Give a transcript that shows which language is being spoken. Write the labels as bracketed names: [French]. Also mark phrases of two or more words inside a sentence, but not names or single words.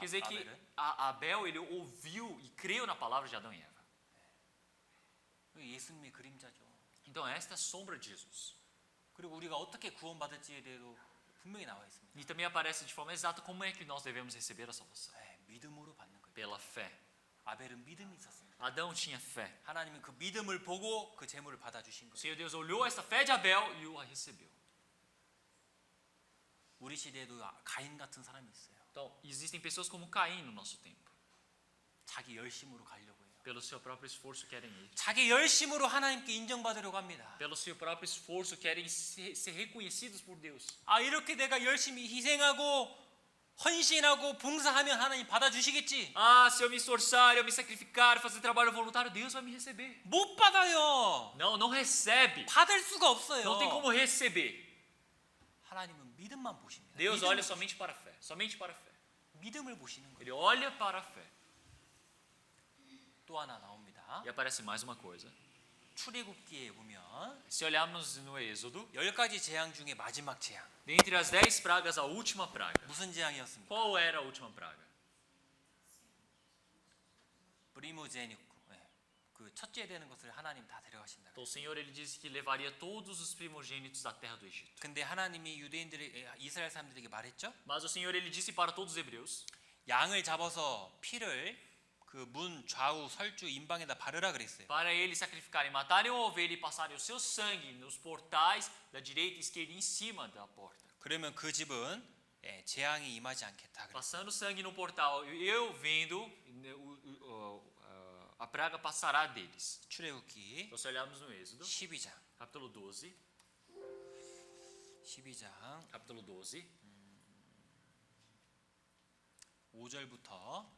[Portuguese] Quer dizer que [Korean] 아벨은. [Portuguese] Abel, ele ouviu e creu na palavra de Adão e Eva. [Korean] 예수님의 그림자죠. [Portuguese] Então, esta é a sombra de Jesus. [Korean] 그리고 우리가 어떻게 구원받을지에 대해도 분명히 나와 있습니다. [Portuguese] E também aparece de forma exata como é que nós devemos receber a salvação. [Korean] 믿음으로 받는 거예요. [Portuguese] Pela fé. [Korean] 아벨은 믿음이 있었습니다. [Portuguese] Adão tinha fé. [Korean] 하나님은 그 믿음을 보고 그 제물을 받아주신 [Portuguese] O [Korean] 거예요. [Portuguese] Senhor Deus olhou esta fé de Abel e o recebeu. [Korean] 우리 시대에도 가인 같은 사람이 있어요. [Portuguese] Então, existem pessoas como Caim no nosso tempo. [Korean] 자기 열심으로 가려고 해요. [Portuguese] Pelo seu próprio esforço querem ir. [Korean] 자기 열심으로 하나님께 인정받으려고 합니다. [Portuguese] Pelo seu próprio esforço querem ser reconhecidos por Deus. [Korean] 아 이렇게 내가 열심히 희생하고 헌신하고 봉사하면 하나님 받아주시겠지. [Portuguese] Ah, se eu me esforçar, eu me sacrificar, fazer trabalho voluntário, Deus vai me receber. [Korean] 못 받아요. [Portuguese] Não recebe. [Korean] 받을 수가 없어요. [Portuguese] Não tem como receber. [Korean] 하나님은 믿음만 보십니다. [Portuguese] Deus [Korean] 믿음을 [Portuguese] olha somente para a fé. Somente para a fé. [Korean] 믿음을 보시는 거예요. [Portuguese] Ele olha para a fé. [Korean] 또 하나 나옵니다. 나옵니다. [Portuguese] E aparece mais uma coisa. [Korean] 출애굽기에 보면 [Portuguese] Se olharmos no Êxodo, [Korean] 10가지 재앙 중에 마지막 재앙. [Portuguese] dentre as 10 pragas, a última praga. [Korean] 무슨 재앙이었습니까? [Portuguese] Qual era a última praga? 브리모제니쿠. [Korean] 그 첫째 되는 것을 하나님 다 데려가신다. [Portuguese] Então o Senhor ele disse que levaria todos os primogênitos da terra do Egito. [Korean] 근데 하나님이 이스라엘 사람들에게 말했죠. [Portuguese] Mas o Senhor ele disse para todos os hebreus: [Korean] 양을 잡아서 피를 그 문 좌우 설주 임방에다 바르라 그랬어요. [Portuguese] para eles sacrificarem, matarem uma ovelha e passarem o seu sangue nos portais da direita e esquerda em cima da porta. [Korean] 그러면 그 집은 재앙이 임하지 않겠다. 그랬어요. [Portuguese] Passando sangue no portal, eu vendo, a praga passará deles. [Korean] 출애굽기 [Portuguese] Então, se olharmos no Êxodo, [Korean] 12장. [Portuguese] capítulo 12, [Korean] 12장 [Portuguese] capítulo 12, [Korean] 5절부터